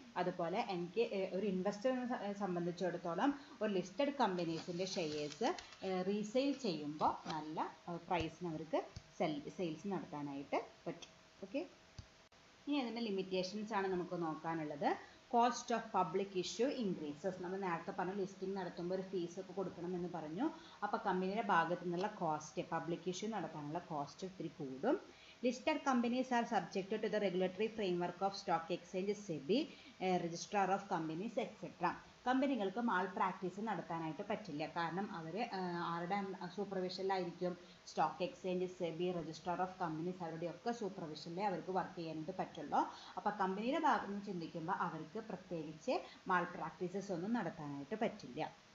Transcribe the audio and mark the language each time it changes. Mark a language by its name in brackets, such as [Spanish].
[Malayalam] അതുപോലെ എനിക്ക് ഒരു ഇൻവെസ്റ്ററിനെ സംബന്ധിച്ചിടത്തോളം ഒരു ലിസ്റ്റഡ് കമ്പനീസിൻ്റെ ഷെയർസ് റീസെയിൽ ചെയ്യുമ്പോൾ നല്ല പ്രൈസിന് അവർക്ക് സെയിൽസ് നടത്താനായിട്ട് പറ്റും. ഓക്കെ, ഇനി അതിൻ്റെ ലിമിറ്റേഷൻസ് ആണ് നമുക്ക് നോക്കാനുള്ളത്. [English] Cost of public issue increases. [Malayalam] നമ്മൾ നേരത്തെ പറഞ്ഞു ലിസ്റ്റിംഗ് നടത്തുമ്പോൾ ഒരു ഫീസ് ഒക്കെ കൊടുക്കണം എന്ന് പറഞ്ഞു. അപ്പോൾ കമ്പനിയുടെ ഭാഗത്തു നിന്നുള്ള കോസ്റ്റ്, പബ്ലിക് ഇഷ്യൂ നടത്താനുള്ള കോസ്റ്റ് ഒത്തിരി കൂടും. [English] Listed companies are subjected to the regulatory framework of stock exchange, SEBI, registrar of companies, etc. [Malayalam] കമ്പനികൾക്ക് മാൾ പ്രാക്ടീസ് നടത്താനായിട്ട് പറ്റില്ല. കാരണം അവർ ആരുടെ സൂപ്പർവിഷനിലായിരിക്കും? Stock exchange, SEBI, registrar of companies, അവരുടെയൊക്കെ സൂപ്പർവിഷനിലേ അവർക്ക് വർക്ക് ചെയ്യാനായിട്ട് പറ്റുള്ളൂ. അപ്പോൾ കമ്പനിയുടെ ഭാഗത്ത് നിന്ന് ചിന്തിക്കുമ്പോൾ അവർക്ക് പ്രത്യേകിച്ച് മാൾ പ്രാക്ടീസസ് ഒന്നും നടത്താനായിട്ട് പറ്റില്ല.